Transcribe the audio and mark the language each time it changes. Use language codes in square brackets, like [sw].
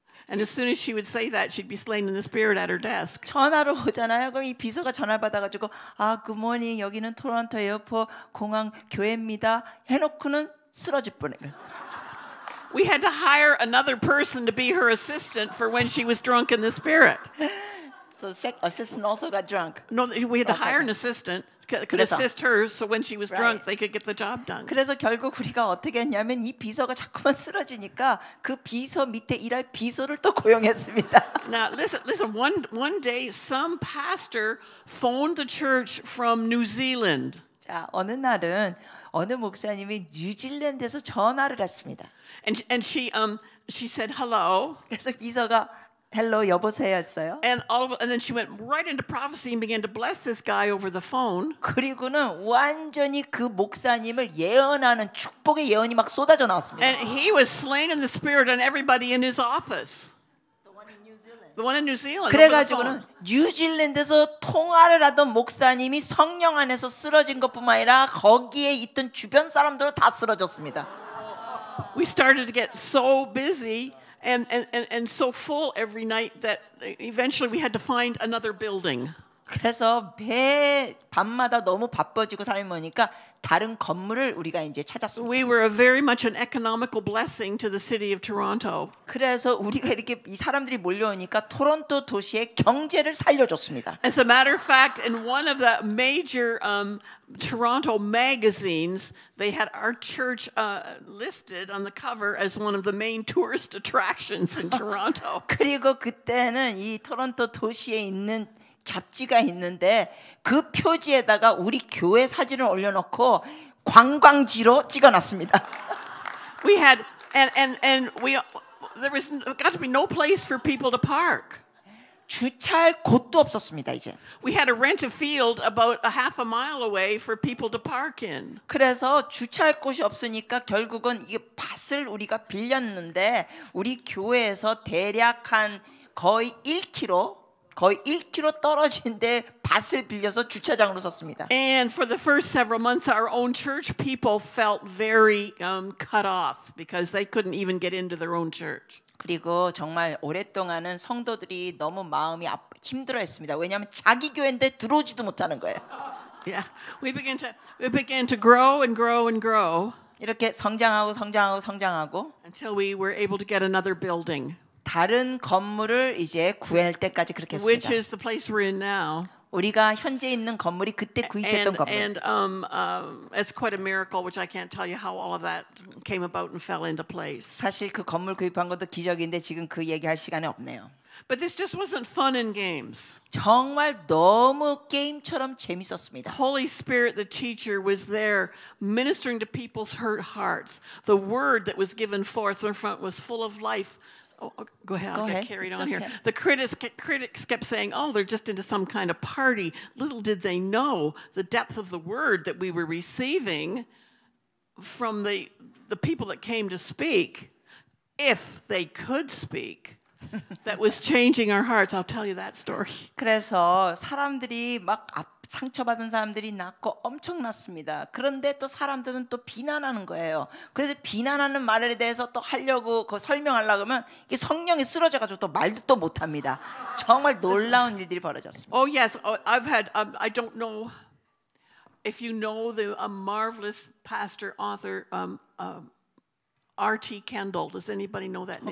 [en] And as soon as she would say that, she'd be slain in the spirit at her desk. [ko] 전화로 오잖아요. 그럼 이 비서가 전화를 받아가지고 굿모닝 여기는 토론토 에어포트 공항 교회입니다. 해놓고는 쓰러질 뻔해요. [en] We had to hire another person to be her assistant for when she was drunk in the spirit. So assistant also got drunk. No, we had to hire an assistant. Could assist her so when she was drunk they could get the job done. [ko] 그래서 결국 우리가 어떻게 했냐면 이 비서가 자꾸만 쓰러지니까 그 비서 밑에 일할 비서를 또 고용했습니다. [en] Now listen. One day some pastor phoned the church from New Zealand. [ko] 자 어느 날은 어느 목사님이 뉴질랜드에서 전화를 했습니다. [en] And she said hello. [ko] 그래서 비서가 헬로 여보세요 했어요. [en] And then she went right into prophecy and began to bless this guy over the phone. [ko] 그리고는 완전히 그 목사님을 예언하는 축복의 예언이 막 쏟아져 나왔습니다. [en] And he was slain in the spirit on everybody in his office. The one in New Zealand. [ko] 그래가지고는 뉴질랜드에서 통화를 하던 목사님이 성령 안에서 쓰러진 것뿐만 아니라 거기에 있던 주변 사람들도 다 쓰러졌습니다. [en] We started to get so busy and so full every night that eventually we had to find another building. [ko] 그래서 밤마다 너무 바빠지고 삶이 오니까 다른 건물을 우리가 이제 찾았습니다. [en] We were very much an economical blessing to the city of Toronto. [ko] 그래서 우리가 이렇게 이 사람들이 몰려오니까 토론토 도시의 경제를 살려줬습니다. [en] As a matter of fact, in one of the major Toronto magazines, they had our church listed on the cover as one of the main tourist attractions in Toronto. [ko] 그리고 그때는 이 토론토 도시에 있는 잡지가 있는데 그 표지에다가 우리 교회 사진을 올려놓고 관광지로 찍어놨습니다. [en] We had and there was got to be no place for people to park. [ko] 주차할 곳도 없었습니다 이제. [en] We had to rent a field about a half a mile away for people to park in. [ko] 그래서 주차할 곳이 없으니까 결국은 이 밭을 우리가 빌렸는데 우리 교회에서 대략 한 거의 1km 떨어진데 밭을 빌려서 주차장으로 썼습니다. [en] And for the first several months, our own church people felt very cut off because they couldn't even get into their own church. [ko] 그리고 정말 오랫동안은 성도들이 너무 마음이 힘들어했습니다. 왜냐하면 자기 교회인데 들어오지도 못하는 거예요. [en] Yeah, we began to grow and grow and grow. [ko] 이렇게 성장하고 [en] until we were able to get another building. [ko] 다른 건물을 이제 구할 때까지 그렇게 했습니다. [en] Which is the place we're in now. [ko] 우리가 현재 있는 건물이 그때 구입했던 건물. [en] And it's quite a miracle, which I can't tell you how all of that came about and fell into place. [ko] 사실 그 건물 구입한 것도 기적인데 지금 그 얘기할 시간이 없네요. [en] But this just wasn't fun and games. [ko] 정말 너무 게임처럼 재밌었습니다. [en] Holy Spirit, the teacher, was there ministering to people's hurt hearts. The word that was given forth in front was full of life. Oh, go ahead. I'll get carried on here. The critics kept saying, "Oh, they're just into some kind of party." Little did they know the depth of the word that we were receiving from the people that came to speak, if they could speak. That was changing our hearts. I'll tell you that story. [ko] 그래서 사람들이 막 상처받은 사람들이 낳고 엄청났습니다. 그런데 또 사람들은 또 비난하는 거예요. 그래서 비난하는 말에 대해서 또 하려고 설명하려고 하면 이게 성령이 쓰러져가지고 또 말도 또 못합니다. 정말 놀라운 일들이 벌어졌습니다. [en] Oh yes, I've had. I don't know if you know the marvelous pastor author. R.T. Kendall. Does anybody know that name?